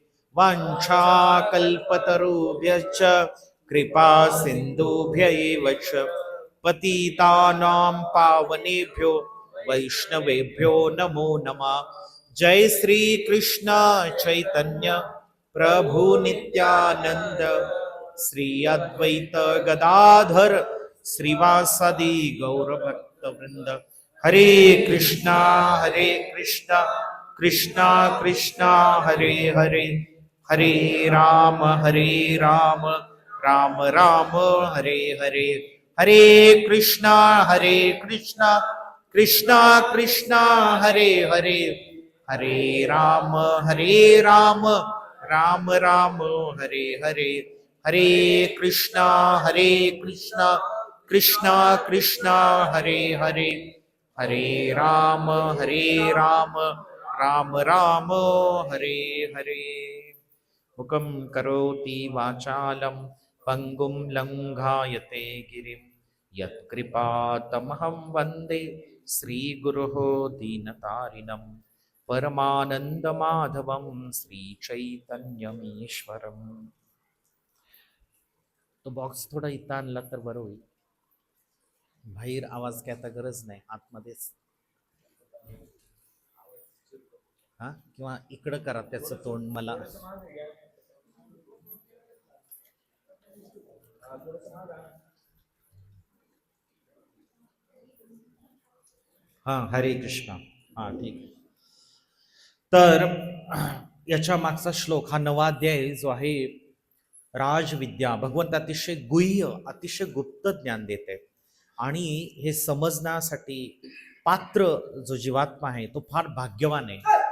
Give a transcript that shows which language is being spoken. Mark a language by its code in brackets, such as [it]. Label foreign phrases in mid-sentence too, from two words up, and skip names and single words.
[sa] वाञ्छाकल्पतरुभ्यश्च कृपा सिन्धुभ्य एव च पतितानां पावनेभ्यो वैष्णवेभ्यो नमो नमः. जय श्री कृष्ण चैतन्य प्रभु नित्यानंद श्री अद्वैत गदाधर श्रीवासदि गौरभक्त वृंद. हरे कृष्णा कृष्णा कृष्णा हरे हरे हरे राम राम राम हरे हरे. हरे कृष्णा कृष्णा कृष्णा हरे हरे हरे राम राम राम हरे हरे. हरे कृष्णा कृष्णा कृष्णा हरे हरे हरे राम राम राम हरे हरे. मुखं करोति वाचालं पंगुं लंघायते गिरिं यत्कृपातमहं वन्दे श्रीगुरोः दीनतारिणं परमानन्दमाधवं श्रीचैतन्यमीश्वरम्. [mr] तो बॉक्स थोडा इथं आणला तर बरं होईल. बाहेर आवाज काय आता गरज नाही, आतमध्येच. हा, किंवा इकडं करा त्याचं तोंड मला. हा, [sa] हरे कृष्णा. [mr] हा, ठीक. तर याच्या मागचा श्लोक, हा 9वा अध्याय जो आहे, राजविद्या, भगवंत अतिशय गुह्य, अतिशय गुप्त ज्ञान देते. आणि हे समजण्यासाठी पात्र जो जीवात्मा आहे तो फार भाग्यवान आहे.